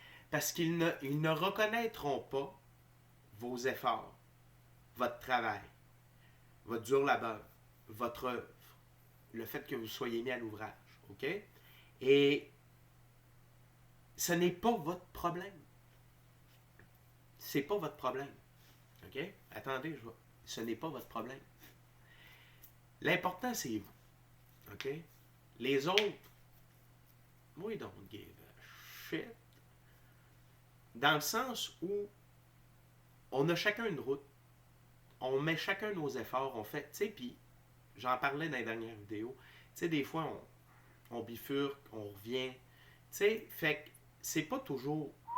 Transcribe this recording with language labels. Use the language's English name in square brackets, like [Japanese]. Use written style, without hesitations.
[French] Parce qu'ils ne reconnaîtront pas vos efforts, votre travail, votre dur labeur, votre œuvre, le fait que vous soyez mis à l'ouvrage. OK? Et ce n'est pas votre problème. C'est pas votre problème. OK? Attendez, ce n'est pas votre problème. L'important, c'est vous. OK? Les autres, [English] we don't give a shit. [French] Dans le sens où on a chacun une route. On met chacun nos efforts. On fait, tu sais, puis j'en parlais dans les dernières vidéos. Tu sais, des fois, on bifurque, on revient. Tu sais, fait que c'est pas toujours.